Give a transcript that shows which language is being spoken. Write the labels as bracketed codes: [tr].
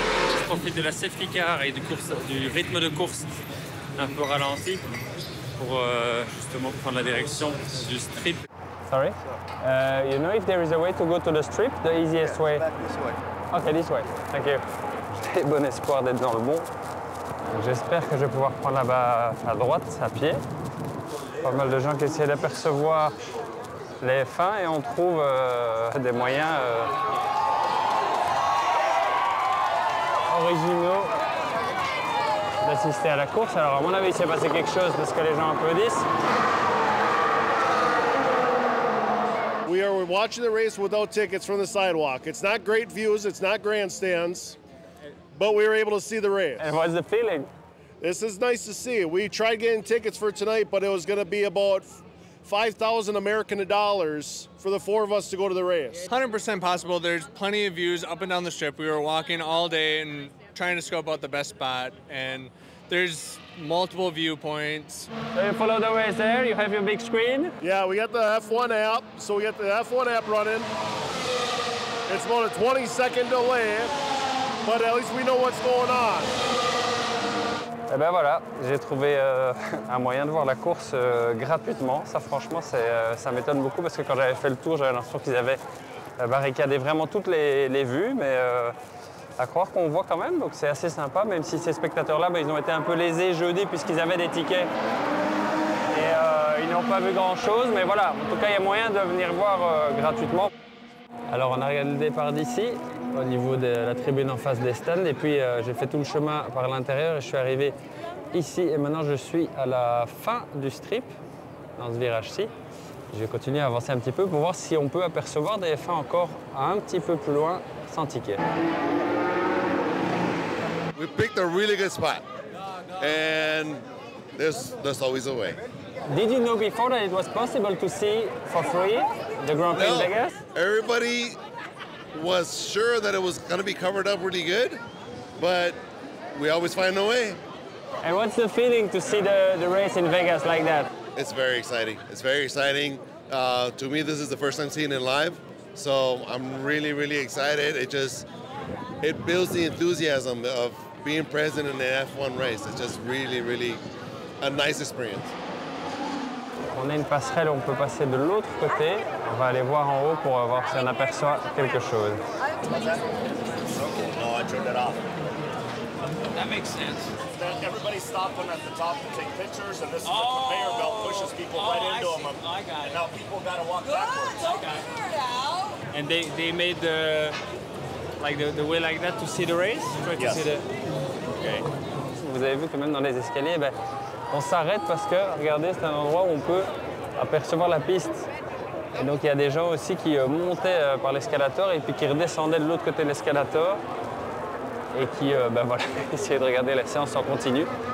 [fr] Je profite de la safety car et du rythme de course un peu ralenti pour justement prendre la direction du strip. [en] Sorry? You know if there is a way to go to the strip, the easiest way? Back this way. Okay, this way. Thank you. [fr] J'ai bon espoir d'être dans le bon. J'espère que je vais pouvoir prendre là-bas à droite, à pied. Pas mal de gens qui essaient d'apercevoir les F1 et on trouve des moyens originaux d'assister à la course. Alors à mon avis, il s'est passé quelque chose parce que les gens applaudissent. [en] We are watching the race without tickets from the sidewalk. It's not great views, it's not grandstands, but we were able to see the race. And what's the feeling? This is nice to see. We tried getting tickets for tonight, but it was going to be about 5,000 American dollars for the four of us to go to the race. 100% possible. There's plenty of views up and down the strip. We were walking all day and trying to scope out the best spot, and there's multiple viewpoints. So you follow the race there, you have your big screen. Yeah, we got the F1 app, so we got the F1 app running. It's about a 20-second delay, but at least we know what's going on. [fr] Et ben voilà, j'ai trouvé un moyen de voir la course gratuitement. Ça franchement, ça m'étonne beaucoup parce que quand j'avais fait le tour, j'avais l'impression qu'ils avaient barricadé vraiment toutes les vues, mais à croire qu'on voit quand même, donc c'est assez sympa, même si ces spectateurs-là, ils ont été un peu lésés jeudi puisqu'ils avaient des tickets et ils n'ont pas vu grand-chose, mais voilà, en tout cas, il y a moyen de venir voir gratuitement. Alors on a regardé le départ d'ici, au niveau de la tribune en face des stands, et puis j'ai fait tout le chemin par l'intérieur et je suis arrivé ici, et maintenant je suis à la fin du strip, dans ce virage-ci. Je vais continuer à avancer un petit peu pour voir si on peut apercevoir des F1 encore un petit peu plus loin, sans ticket. [en] We picked a really good spot, and there's always a way. Did you know before that it was possible to see for free the Grand Prix in Vegas? Everybody was sure that it was going to be covered up really good, but we always find a way. And what's the feeling to see the race in Vegas like that? It's very exciting. It's very exciting. To me, this is the first time seeing it live, so I'm really, really excited. It builds the enthusiasm of being present in the F1 race. It's just really, really a nice experience. [fr] On a une passerelle où on peut passer de l'autre côté. On va aller voir en haut pour voir si on aperçoit quelque chose. [en] No, I turned it off. That makes sense. Everybody's stopping at the top to take pictures, and this is the conveyor belt pushes people right into them. I got And now people got to walk backwards. And they made the way like that to see the race? Yes. To see the... Okay. [fr] Vous avez vu que même dans les escaliers, on s'arrête parce que, regardez, c'est un endroit où on peut apercevoir la piste. Et donc il y a des gens aussi qui montaient par l'escalator et puis qui redescendaient de l'autre côté de l'escalator et qui voilà, essayaient de regarder la séance en continu.